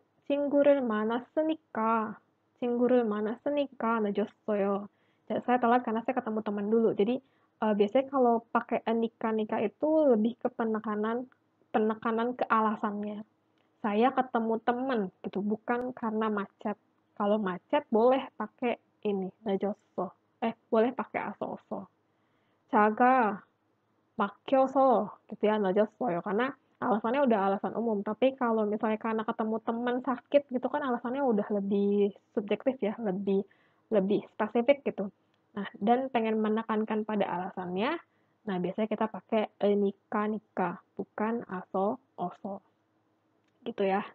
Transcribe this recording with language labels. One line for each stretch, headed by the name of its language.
Korean: 친구를 만났으니까 친구를 만났으니까 늦었어요.
Indonesian: Saya telat karena saya ketemu teman dulu. Jadi biasanya kalau pakai nika itu lebih ke penekanan ke alasannya. Saya ketemu teman gitu, bukan karena macet. Kalau macet boleh pakai ini,
Korean: 늦었어.
Indonesian: boleh pakai asosо.
Korean: 자가 막혀서
Indonesian: gitu ya,
Korean: 늦었어요.
Indonesian: Karena alasannya udah alasan umum. Tapi kalau misalnya karena ketemu teman sakit gitu kan alasannya udah lebih subjektif ya, lebih spesifik gitu. Nah, dan pengen menekankan pada alasannya, nah biasanya kita pakai nika, bukan aso, oso. Gitu ya.